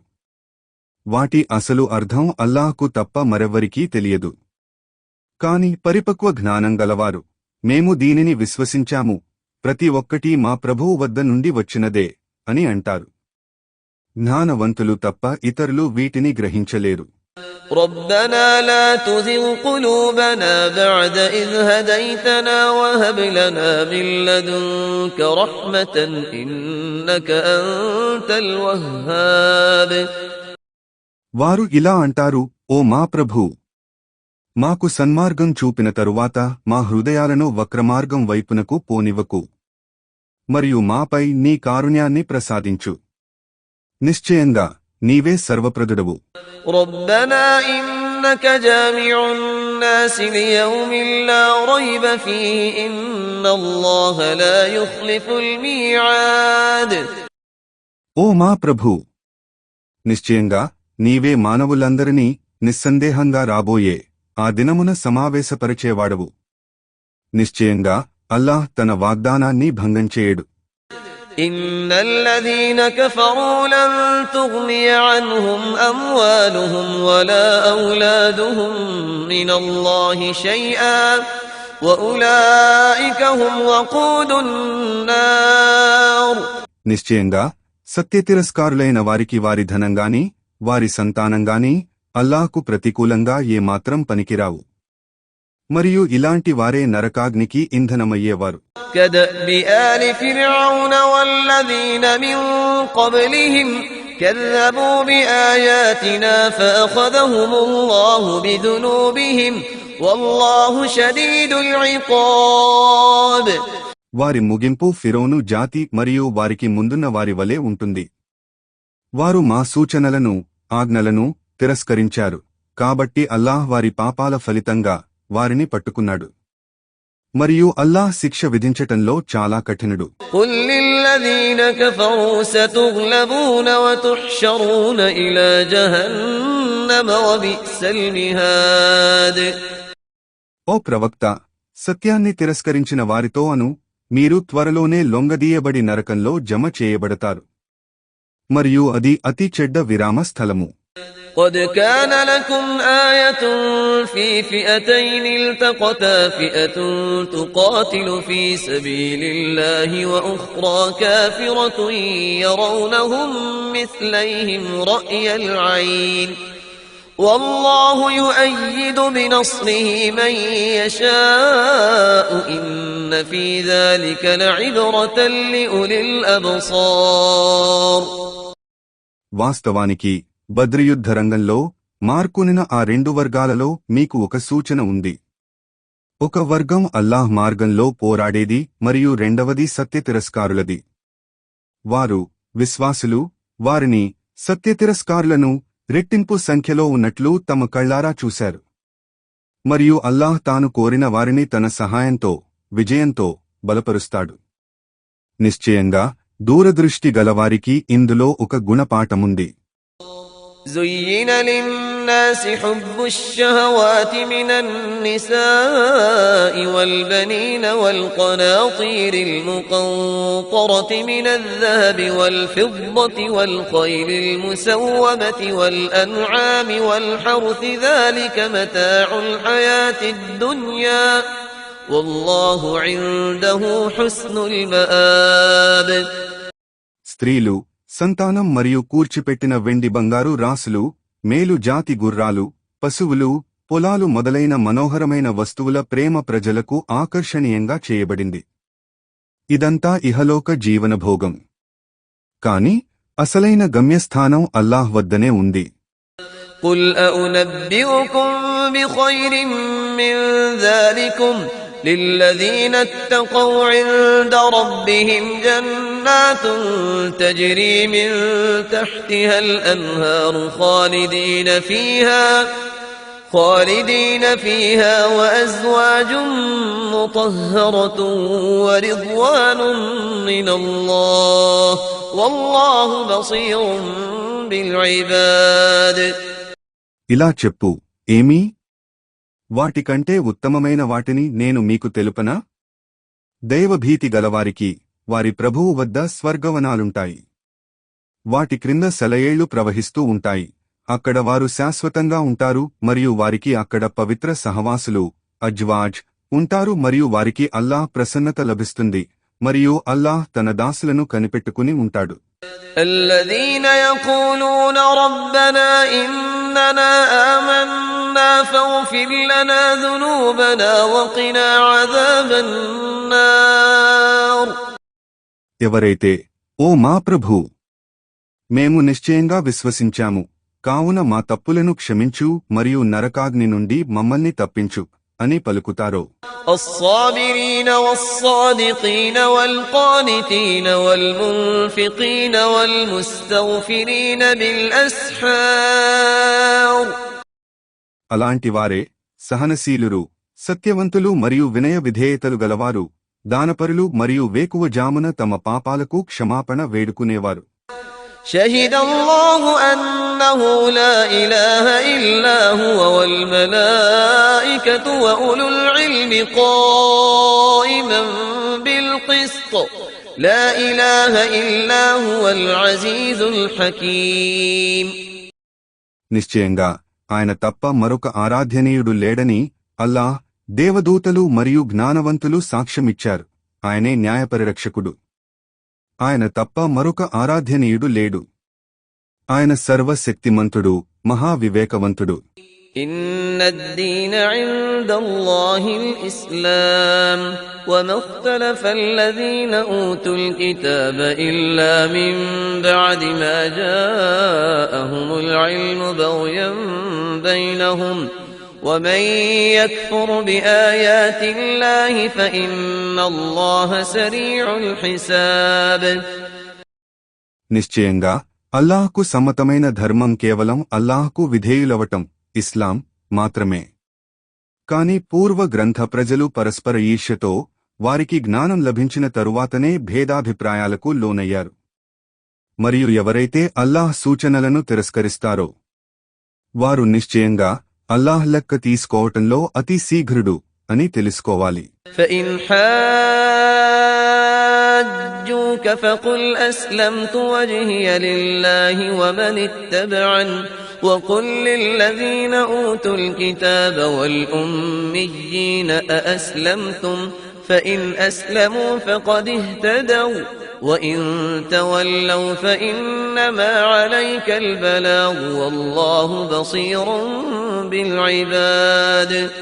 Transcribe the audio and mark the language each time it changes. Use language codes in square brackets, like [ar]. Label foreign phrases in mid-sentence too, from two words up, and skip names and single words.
[te] వాటి అసలు అర్థం అల్లాహ్కు తప్ప మరెవ్వరికీ తెలియదు. కాని పరిపక్వ జ్ఞానం గలవారు, మేము దీనిని విశ్వసించాము, ప్రతి ఒక్కటీ మా ప్రభువు వద్ద నుండి వచ్చినదే అని అంటారు. జ్ఞానవంతులు తప్ప ఇతరులు వీటిని గ్రహించలేరు. [ar] ربنا لا تزغ قلوبنا بعد إذ هديتنا وهب لنا من لدنك رحمة إنك أنت الوهاب [te] వారు ఇలా అంటారు, ఓ మా ప్రభూ, మాకు సన్మార్గం చూపిన తరువాత మా హృదయాలను వక్రమార్గం వైపునకు పోనివ్వకు, మరియు మాపై నీ కారుణ్యాన్ని ప్రసాదించు. నిశ్చయంగా నీవే సర్వప్రదుడవు. [ar] ربنا إنك جامع الناس ليوم لا ريب فيه إن الله لا يخلف الميعاد [te] ఓ మా ప్రభూ, నిశ్చయంగా నీవే మానవులందరినీ నిస్సందేహంగా రాబోయే ఆ దినమున సమావేశపరిచేవాడవు. నిశ్చయంగా అల్లాహ్ తన వాగ్దానాన్ని భంగం చేయడు. [ar] إن الذين كفروا لن تغني عنهم أموالهم ولا أولادهم من الله شيئا وأولئك هم وقود النار. [te] నిశ్చయంగా సత్యతిరస్కారులైన వారికి వారి ధనంగాని వారి సంతానంగాని అల్లాహ్కు ప్రతికూలంగా ఏమాత్రం పనికిరావు. మరియు ఇలాంటి వారే నరకాగ్నికి ఇంధనమయ్యేవారు. [ar] كدأب آل فرعون والذين من قبلهم كذبوا بآياتنا فأخذهم الله بذنوبهم والله شديد العقاب. [te] వారి ముగింపు ఫిరౌను జాతి మరియు వారికి ముందున్న వారి వలె ఉంటుంది. వారు మా సూచనలను ఆజ్ఞలను తిరస్కరించారు, కాబట్టి అల్లాహ్ వారి పాపాల ఫలితంగా వారిని పట్టుకున్నాడు. మరియు అల్లాహ్ శిక్ష విధించటంలో చాలా కఠినుడు. [ar] قل للذين كفروا ستغلبون وتحشرون إلى جهنم وبئس المهاد. [te] ఓ ప్రవక్త, సత్యాన్ని తిరస్కరించిన వారితో అను, మీరు త్వరలోనే లొంగదీయబడి నరకంలో జమ చేయబడతారు, మరియు అది అతి చెడ్డ విరామ స్థలము. [ar] قد كان لكم آية في فئتين التقتا فئة تقاتل في سبيل الله وأخرى كافرة يرونهم مثليهم رأي العين والله يؤيد بنصره من يشاء إن في ذلك لعبرة لأولي الأبصار. [te] వాస్తవానికి బద్రియుద్ధ రంగంలో మార్కొనిన ఆ రెండు వర్గాలలో మీకు ఒక సూచన ఉంది. ఒక వర్గం అల్లాహ్ మార్గంలో పోరాడేది మరియు రెండవది సత్యతిరస్కారులది. వారు విశ్వాసులు వారిని సత్యతిరస్కారులను రెట్టింపు సంఖ్యలో ఉన్నట్లు తమ కళ్లారా చూశారు. మరియు అల్లాహ్ తాను కోరిన వారిని తన సహాయంతో విజయంతో బలపరుస్తాడు. నిశ్చయంగా దూరదృష్టి గలవారికి ఇందులో ఒక గుణపాఠముంది. [ar] زين للناس حب الشهوات من النساء والبنين والقناطير المقنطرة من الذهب والفضة والخيل المسومة والأنعام والحرث ذلك متاع الحياة الدنيا والله عنده حسن المآب. [te] స్త్రీలు, సంతానం మరియు కూర్చిపెట్టిన వెండి బంగారు రాసులు, మేలు జాతి గుర్రాలు, పశువులు, పొలాలు మొదలైన మనోహరమైన వస్తువుల ప్రేమ ప్రజలకు ఆకర్షణీయంగా చేయబడింది. ఇదంతా ఇహలోక జీవనభోగం. కాని అసలైన గమ్యస్థానం అల్లాహ్ వద్దనే ఉంది. [ar] قل أنبئكم بخير من ذلكم للذين اتقوا عند ربهم جنات تجري من تحتها الأنهار خالدين فيها وأزواج مطهرة ورضوان من الله والله بصير بالعباد. [te] ఇలా చెప్పు, ఏమీ వాటికంటే ఉత్తమమైన వాటిని నేను మీకు తెలుపనా? దైవభీతి గలవారికి వారి ప్రభువు వద్ద స్వర్గవనాలుంటాయి. వాటి క్రింద సెలయేళ్లు ప్రవహిస్తూ ఉంటాయి. అక్కడ వారు శాశ్వతంగా ఉంటారు మరియు వారికి అక్కడ పవిత్ర సహవాసులు అజ్వాజ్ ఉంటారు మరియు వారికి అల్లాహ్ ప్రసన్నత లభిస్తుంది మరియు అల్లాహ్ తన దాసులను కనిపెట్టుకుని ఉంటాడు. [ar] الذين يقولون ربنا إننا آمنا فاغفر لنا ذنوبنا وقنا عذاب النار. [te] ఎవరైతే, ఓ మా ప్రభూ, మేము నిశ్చయంగా విశ్వసించాము, కావున మా తప్పులను క్షమించు మరియు నరకాగ్ని నుండి మమ్మల్ని తప్పించు అని పలుకుతారో. [ar] الصابرين والصادقين والقانتين والمنفقين والمستغفرين بالأسحار. [te] అలాంటి వారే సహనశీలురు, సత్యవంతులు మరియు వినయ విధేయతలు గలవారు, దానపరులు మరియు వేకువ జామున తమ పాపాలకు క్షమాపణ వేడుకునేవారు. [ar] شهد الله أنه لا إله إلا هو والملائكة وأولو العلم قائما بالقسط لا إله إلا هو العزيز الحكيم. [te] నిశ్చయంగా ఆయన తప్ప మరొక ఆరాధ్యనీయుడు లేడని అల్లాహ్, దేవదూతలు మరియు జ్ఞానవంతులు సాక్ష్యమిచ్చారు. ఆయనే న్యాయపరిరక్షకుడు. ఆయన తప్ప మరొక ఆరాధ్యనీయుడు లేడు. ఆయన సర్వశక్తిమంతుడు, మహావివేకవంతుడు. [ar] إن الدين عند الله الإسلام وما اختلف الذين أوتوا الكتاب إلا من بعد ما جاءهم العلم بغيا بينهم ومن يكفر بآيات الله فإن الله سريع الحساب. [te] నిశ్చయంగా అల్లాహ్కు సమ్మతమైన ధర్మం కేవలం అల్లాహ్కు విధేయులవటం, ఇస్లాం మాత్రమే. కాని పూర్వ గ్రంథ ప్రజలు పరస్పర ఈర్ష్యతో వారికి జ్ఞానం లభించిన తరువాతనే భేదాభిప్రాయాలకు లోనయ్యారు. మరియు ఎవరైతే అల్లాహ్ సూచనలను తిరస్కరిస్తారో వారు నిశ్చయంగా అల్లాహ్ లెక్క తీసుకోవటంలో అతి శీఘ్రుడు అని తెలుసుకోవాలి. [ar] فإن حاجوك فقل أسلمت وجهي لله ومن اتبعني وقل للذين أوتوا الكتاب والأميين أأسلمتم فإن أسلموا فقد اهتدوا وإن تولوا فإنما عليك البلاغ والله بصير بالعباد.